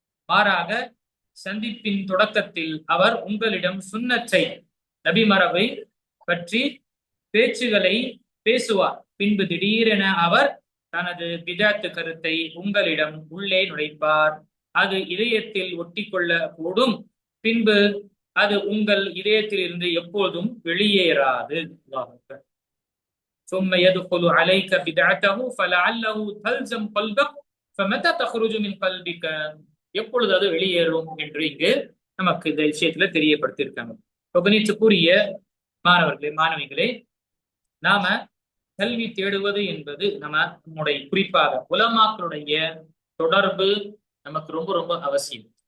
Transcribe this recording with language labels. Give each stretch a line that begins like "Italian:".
Tamil: மாறாக சந்திப்பின் தொடக்கத்தில் அவர் உங்களிடம் சுன்னத்தை, நபி மரபை பற்றி பேச்சுகளை பேசுவார். பின்பு திடீரென அவர் தனது பிதாத்து கருத்தை உங்களிடம் உள்ளே நுழைப்பார். அது இதயத்தில் ஒட்டி கொள்ள கூடும். பின்பு அது உங்கள் இதயத்தில் இருந்து எப்போதும் வெளியேறாது.
Arabic: ثم يدخل عليك بدعته فلعله تلزم قلبك فمتى تخرج من قلبك.
Tamil: எப்பொழுது அது வெளியேறும் என்று இங்கு நமக்கு இந்த விஷயத்துல தெரியப்படுத்தியிருக்காங்க. கணித்துக்குரிய மாணவர்களே, மாணவிகளே, நாம கல்வி தேடுவது என்பது நம்முடைய குறிப்பாக உலமாக்களுடைய தொடர்பு நமக்கு ரொம்ப ரொம்ப அவசியம்.